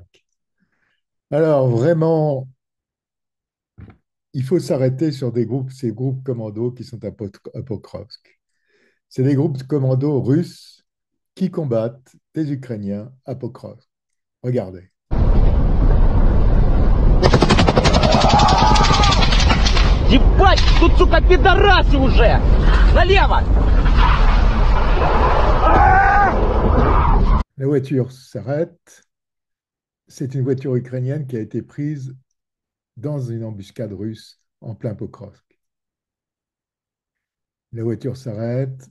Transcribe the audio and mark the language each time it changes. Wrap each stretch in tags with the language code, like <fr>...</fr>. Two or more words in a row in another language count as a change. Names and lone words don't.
<fr>Alors vraiment, il faut s'arrêter sur ces groupes commandos qui sont à Pokrovsk. C'est des groupes commandos russes qui combattent des Ukrainiens à Pokrovsk. Regardez.</fr> <ru>Ебать, тут, сука, пидорасы уже! Налево!</ru> <fr>La voiture s'arrête. C'est une voiture ukrainienne qui a été prise dans une embuscade russe en plein Pokrovsk. La voiture s'arrête.</fr>